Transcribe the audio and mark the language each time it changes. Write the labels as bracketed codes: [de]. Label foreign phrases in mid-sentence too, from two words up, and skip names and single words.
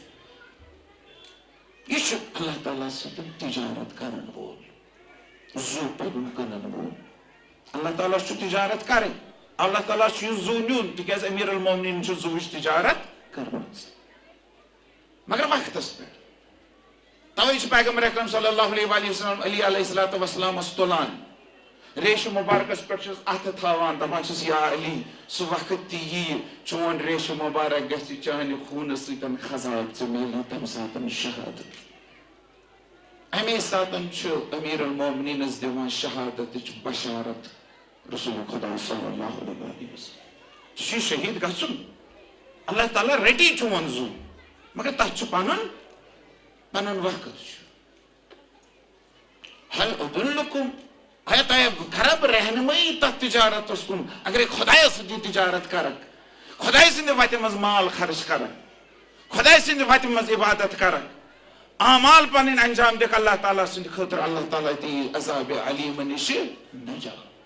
[ks] یہِ چھُ اللہ تعالیٰ سۭتۍ تجارت کرن وول زُو پنُن کٕنن وول. اللہ تعالیٰ چھُ تجارت کرٕنۍ اللہ تعالیٰ چھُ یہِ زُو نیُن تِکیٛازِ امیر المومنین چھُ زُوٕچ تجارت کٔرمٕژ مگر وقتس پٮ۪ٹھ. توے چھُ پیغمبر اکرم [ar] صلی اللہ علیہ وآلہ وسلم [ks] علی [ar] علیہ الصلوۃ والسلامس [ks] تُلان ریشہِ مُبارکس پٮ۪ٹھ چھُس اَتھٕ تھاوان دپان چھُس یا علی سُہ وقت تہِ یِیہِ چون ریشہِ مُبارک گژھِ چانہِ خوٗنہٕ سۭتۍ خضاب ژٕ میلی تمہِ ساتہٕ شہادت. امی ساتہٕ چھُ امیر المومنینس دِوان شہادتٕچ بشارت رسول خدا [ar] صلی اللہ علیہ وآلہ وسلم. [ks] ژٕ چھُے شہیٖد گژھُن اللہ تعالیٰ رٔٹی چون زُو مگر تتھ چھُ پنُن وقت چھُ. [ar] ہل ادلکم [ks] آیا تۄہہِ کرٕ بہٕ رہنمٲیی تتھ تجارتس کُن اگرے خۄدایس سۭتی تجارت کرکھ خۄداے سٕنٛدِ وتہِ منٛز مال خرچ کرکھ خۄداے سٕنٛدِ وتہِ منٛز عبادت کرکھ اعمال پنٕنۍ انجام دِکھ اللہ تعالیٰ سٕنٛدِ خٲطرٕ اللہ تعالیٰ دِیی عذابِ علیٖمہٕ نِشہِ نجات.